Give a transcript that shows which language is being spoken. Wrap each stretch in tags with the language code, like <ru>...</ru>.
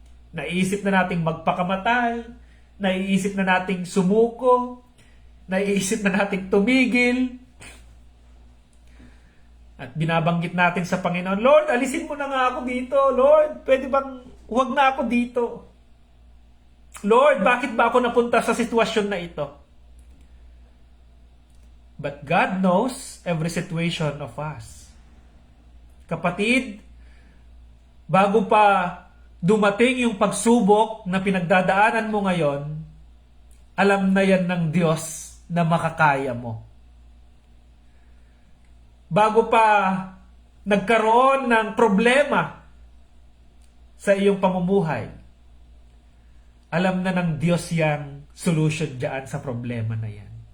<tl>Naiisip na nating magpakamatay, naiisip na nating sumuko, naiisip na nating tumigil. At binabanggit natin sa Panginoon, Lord, alisin mo na nga ako dito. Lord, pwede bang huwag na ako dito? Lord, bakit ba ako napunta sa sitwasyon na ito?</tl> <en>But God knows every situation of us.</en> <tl>Kapatid, bago pa dumating yung pagsubok na pinagdadaanan mo ngayon, alam na yan ng Diyos na makakaya mo. Bago pa nagkaroon ng problema sa iyong pamumuhay, alam na ng Diyos yang solution dyan sa problema na yan.</tl>